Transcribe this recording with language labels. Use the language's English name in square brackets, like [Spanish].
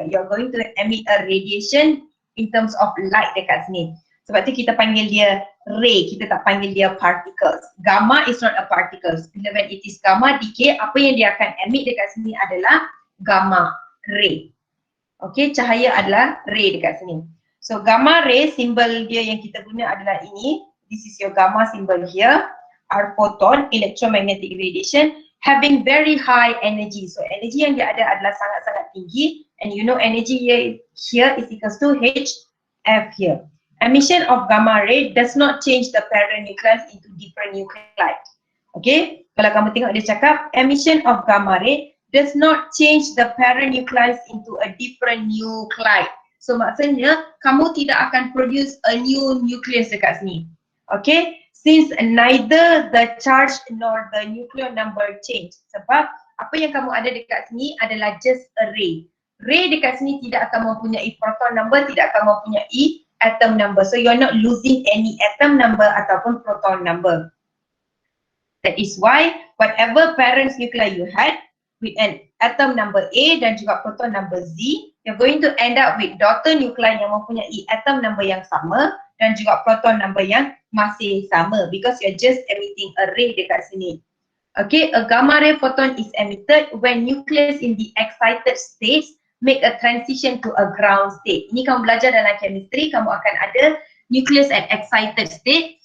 [English] You're going to emit a radiation in terms of light [Malay] dekat sini. Sebab tu kita panggil dia ray, kita tak panggil dia particles. [English] Gamma is not a particles. [Malay] Bila [English] when it is gamma decay, [Malay] apa yang dia akan emit dekat sini adalah gamma ray. Okay, cahaya adalah ray dekat sini. So gamma ray, simbol dia yang kita guna adalah ini. [English] This is your gamma symbol here. Our photon, electromagnetic radiation, having very high energy. [Malay] So energy yang dia ada adalah sangat-sangat tinggi. [English] And you know energy here is equals to HF here. Emission of gamma ray does not change the parent nucleus into different nuclei. Okay, [Malay] kalau kamu tengok dia cakap [English] emission of gamma ray does not change the parent nucleus into a different nuclei. [Malay] So maksudnya kamu tidak akan [English] produce a new nucleus [Malay] dekat sini. [English] Okay, since neither the charge nor the nucleon number change. [Malay] Sebab apa yang kamu ada dekat sini adalah [English] just a ray. [Malay] Ray dekat sini tidak akan mempunyai proton number, tidak akan mempunyai atom number. [English] So you're not losing any atom number ataupun proton number. That is why whatever parent nuclei you had with an atom number A dan juga proton number Z, you're going to end up with daughter nuclei [Malay] yang mempunyai atom number yang sama dan juga proton number yang masih sama [English] because you're just emitting a ray dekat sini. Okay, a gamma ray photon is emitted when nucleus in the excited state make a transition to a ground state. [Malay] Ini kamu belajar dalam chemistry, kamu akan ada nucleus [English] at excited state.